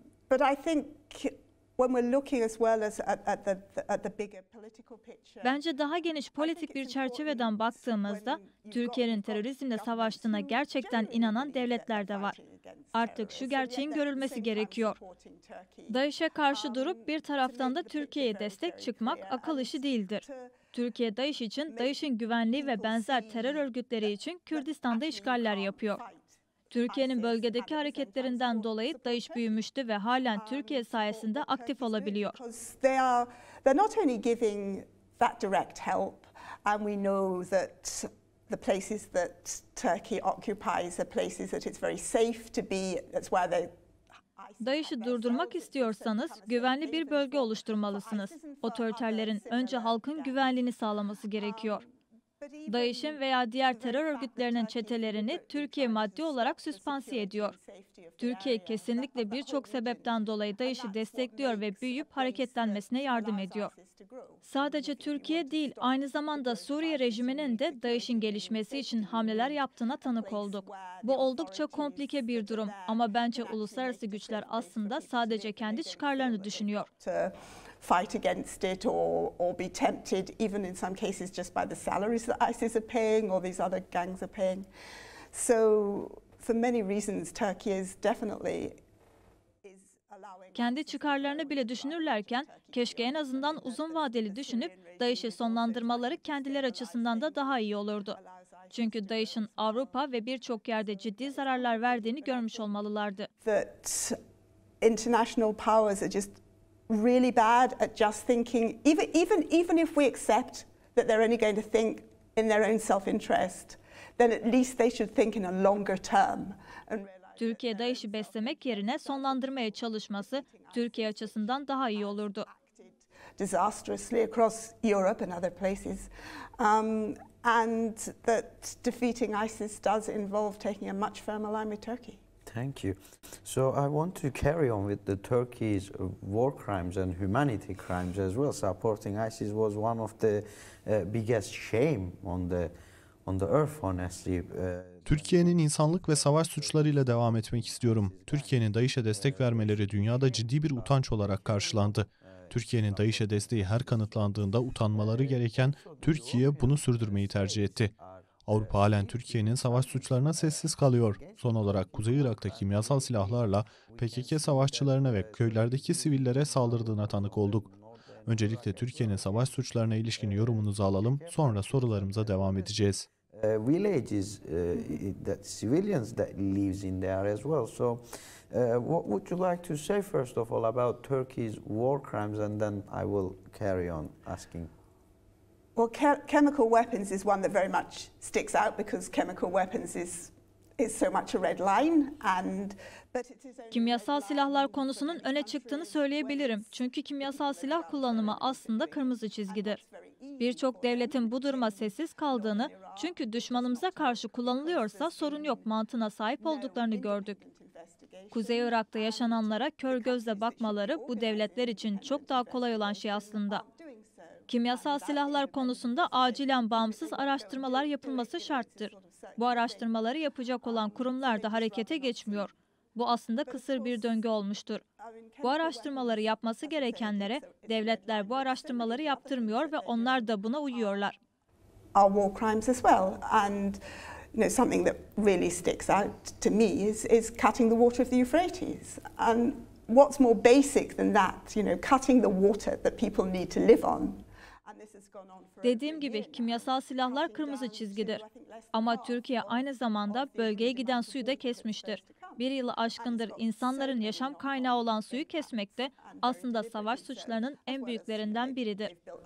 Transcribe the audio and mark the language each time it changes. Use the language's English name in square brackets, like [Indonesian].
[English] But I think when we're looking as well as at the bigger political picture. [Turkish] Bence daha geniş politik bir çerçeveden baktığımızda Türkiye'nin terörizmle savaştığına gerçekten inanan devletler de var. Artık şu gerçeğin görülmesi gerekiyor. DAEŞ'e karşı durup bir taraftan da Türkiye'ye destek çıkmak akıl işi değildir. Türkiye DAEŞ için, DAEŞ'in güvenliği ve benzer terör örgütleri için Kürdistan'da işgaller yapıyor. Türkiye'nin bölgedeki hareketlerinden dolayı DAEŞ büyümüştü ve halen Türkiye sayesinde aktif olabiliyor. [English] They're not only giving that direct help, and we know that the places that Turkey occupies are places that it's very safe to be. That's where they. [Turkish] DAEŞ'i durdurmak istiyorsanız güvenli bir bölge oluşturmalısınız. Otoriterlerin önce halkın güvenliğini sağlaması gerekiyor. DAEŞ'in veya diğer terör örgütlerinin çetelerini Türkiye maddi olarak süspansiye ediyor. Türkiye kesinlikle birçok sebepten dolayı DAEŞ'i destekliyor ve büyüyüp hareketlenmesine yardım ediyor. Sadece Türkiye değil, aynı zamanda Suriye rejiminin de DAEŞ'in gelişmesi için hamleler yaptığına tanık olduk. Bu oldukça komplike bir durum ama bence uluslararası güçler aslında sadece kendi çıkarlarını düşünüyor. [English] Fight against it or be tempted, even in some cases just by the salaries that ISIS are paying or these other gangs are paying. So for many reasons Turkey is definitely [Turkish] kendi çıkarlarını bile düşünürlerken keşke en azından uzun vadeli düşünüp DAEŞ'i sonlandırmaları kendileri açısından da daha iyi olurdu. Çünkü DAEŞ'in Avrupa ve birçok yerde ciddi zararlar verdiğini görmüş olmalılardı. [English] That international powers are just really bad at just thinking, even if we accept that they're only going to think in their own self-interest, then at least they should think in a longer term. [Turkish] Türkiye DAEŞ'i beslemek yerine sonlandırmaya çalışması Türkiye açısından daha iyi olurdu. [English] Disastrously across Europe and other places, and that defeating ISIS does involve taking a much firmer line with Turkey. Thank you. So I want to carry on with the Turkey's war crimes and humanity crimes as well. Supporting ISIS was one of the biggest shame on the earth, honestly. [Turkish] Türkiye'nin insanlık ve savaş suçlarıyla devam etmek istiyorum. Türkiye'nin DAEŞ'e destek vermeleri dünyada ciddi bir utanç olarak karşılandı. Türkiye'nin DAEŞ'e desteği her kanıtlandığında utanmaları gereken Türkiye bunu sürdürmeyi tercih etti. Avrupa halen Türkiye'nin savaş suçlarına sessiz kalıyor. Son olarak Kuzey Irak'ta kimyasal silahlarla PKK savaşçılarına ve köylerdeki sivillere saldırdığına tanık olduk. Öncelikle Türkiye'nin savaş suçlarına ilişkin yorumunuzu alalım, sonra sorularımıza devam edeceğiz. [English] Villages that civilians that lives in there as well. So what would you like to say first of all about Turkey's war crimes, and then I will carry on asking. Well, chemical weapons is one that very much sticks out because chemical weapons is so much a red line, but it is only [Turkish] Kimyasal silahlar konusunun öne çıktığını söyleyebilirim. Çünkü kimyasal silah kullanımı aslında kırmızı çizgidir. Birçok devletin bu duruma sessiz kaldığını, çünkü düşmanımıza karşı kullanılıyorsa sorun yok mantığına sahip olduklarını gördük. Kuzey Irak'ta yaşananlara kör gözle bakmaları bu devletler için çok daha kolay olan şey aslında. Kimyasal silahlar konusunda acilen bağımsız araştırmalar yapılması şarttır. Bu araştırmaları yapacak olan kurumlar da harekete geçmiyor. Bu aslında kısır bir döngü olmuştur. Bu araştırmaları yapması gerekenlere devletler bu araştırmaları yaptırmıyor ve onlar da buna uyuyorlar. [English] our war crimes as well. And something that really sticks out to me is cutting the water of the Euphrates. And what's more basic than that? Cutting the water that people need to live on. [Turkish] Dediğim gibi kimyasal silahlar kırmızı çizgidir. Ama Türkiye aynı zamanda bölgeye giden suyu da kesmiştir. Bir yılı aşkındır insanların yaşam kaynağı olan suyu kesmek de aslında savaş suçlarının en büyüklerinden biridir.